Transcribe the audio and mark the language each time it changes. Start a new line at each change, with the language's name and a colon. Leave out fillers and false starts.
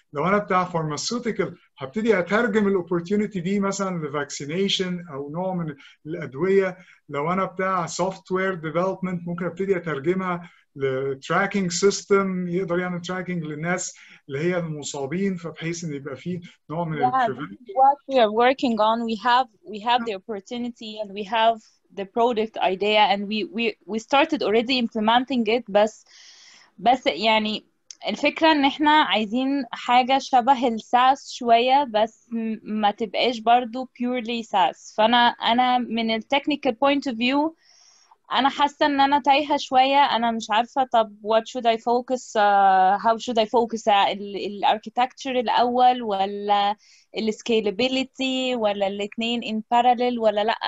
Arabic: لو انا بتاع فارماسيوتيكال، هبتدي اترجم الاوبورتيونيتي دي مثلا لفاكسينيشن او نوع من الادويه. لو انا بتاع سوفت وير ديفلوبمنت، ممكن ابتدي اترجمها لتراكنج سيستم يقدر يعمل تراكنج للناس اللي هي المصابين، فبحيث ان يبقى فيه نوع من البريفنشن.
English: What we are working on, we have the opportunity and we have the product idea and we started already implementing it.
Arabic: بس يعني الفكرة ان احنا عايزين حاجة شبه الساس شوية، بس ما تبقاش برضو
English: purely SaaS.
Arabic: فانا من التكنيكال
English: point of view
Arabic: انا حاسه ان انا تايهه شويه. انا مش عارفه طب
English: what should I focus
Arabic: how should I focus الاركيتكتشر الاول ولا السكيلابيليتي ولا الاثنين
English: in parallel
Arabic: ولا لا.